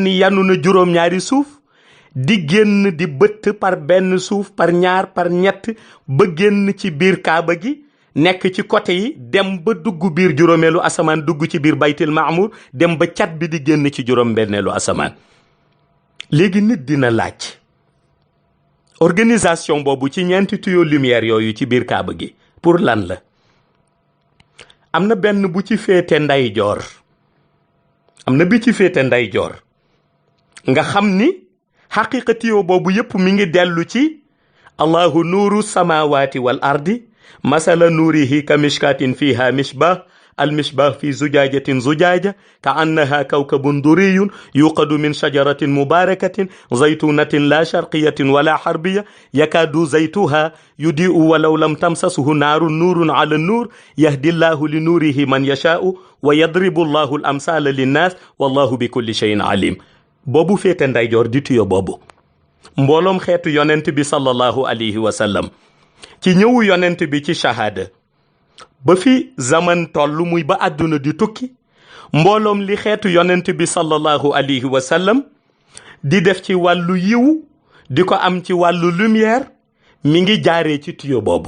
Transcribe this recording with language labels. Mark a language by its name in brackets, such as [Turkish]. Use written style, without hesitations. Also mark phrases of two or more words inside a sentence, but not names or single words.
[Wolof] ni yanu na juróom-ñaari suuf di génn di bëtt par benn suuf par ñaar par ñett ba génn ci biir kaaba gi nekk ci côté yi dem ba dugg biir juróomeelu asamaan dugg ci biir baytil maamuur dem ba cat bi di génn ci juróom-benneelu asamaan léegi nit dina laaj organisation boobu ci ñeenti [French] tuyau lumière [Wolof] yooyu ci biir kaaba gi pour lan la am na benn bu ci féete ndeyjoor nga xam ni xaqiqa tuyau boobu yépp mi ngi dellu ci [Arabic] الله نور السماوات والأرض مثل نوره كمشكاة فيها مصباح المشباه في زجاجة زجاجة كأنها كوكب دري يوقد من شجرة مباركة زيتونة لا شرقية ولا حربية يكاد زيتها يضيء ولو لم تمسسه نار نور على النور يهدي الله لنوره من يشاء ويضرب الله الأمثال للناس والله بكل شيء عليم [Wolof] boobu féete ndeyjoor di tuyau boobu mbooloom xeetu yonent bi [Arabic] صلى الله عليه وسلم [Wolof] ci ñëwu yonent bi ci shahada ba fi zaman tollu muy ba àdduna di tukki mbooloom li xeetu yonent bi [Arabic] صلى الله عليه وسلم [Wolof] di def ci wàllu yiw di ko am ci wàllu lumière mi ngi jaaree ci tuyau